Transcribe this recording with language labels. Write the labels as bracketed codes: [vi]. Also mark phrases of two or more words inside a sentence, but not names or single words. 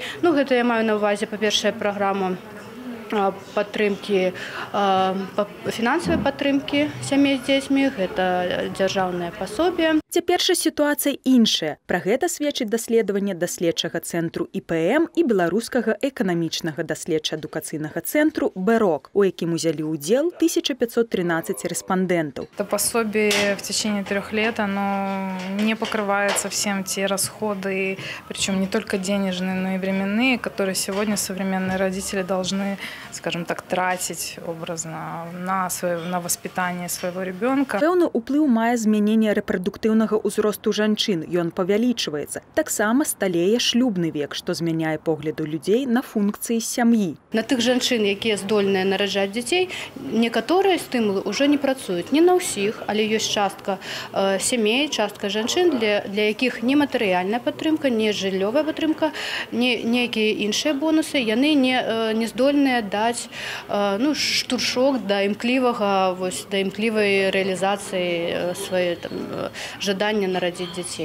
[be] Ну, гэта я маю на ўвазе, па-першае, праграму падтрымкі, фінансавай падтрымкі сямей з дзецьмі, гэта дзяржаўнае пасобе. Цяпер жа сітуацыя іншая. Пра гэта сведчыць даследаванне даследчага цэнтру ІПМ і беларускага эканамічнага даследча-адукацыйнага цэнтру «Бэрок», у якім узялі ўдзел 1513 респондентов. [ru] Это пособие в течение 3 лет, оно не покрывается всем те расходы, причем не только денежные, но и временные, которые сегодня современные родители должны, скажем так, тратить образно на воспитание своего ребенка. [be] Пэўны ўплыў мае змяненне рэпрадуктыўнага ўзросту жанчын. Ён павялічваецца. Таксама сталее шлюбны век, што змяняе погляду людзей на функцыі сям'і. На тых жанчын, якія здольныя нараджаць дзяцей, некаторыя стымулы ўжо не працуюць. Не на ўсіх, але ёсць частка сямей, частка жанчын, для якіх не матэрыяльная падтрымка, не жыллёвая падтрымка, некія іншыя бонусы, яны не здольныя даць штуршок да імклівай рэалізацыі свае жадання нарадзіць дзяцей.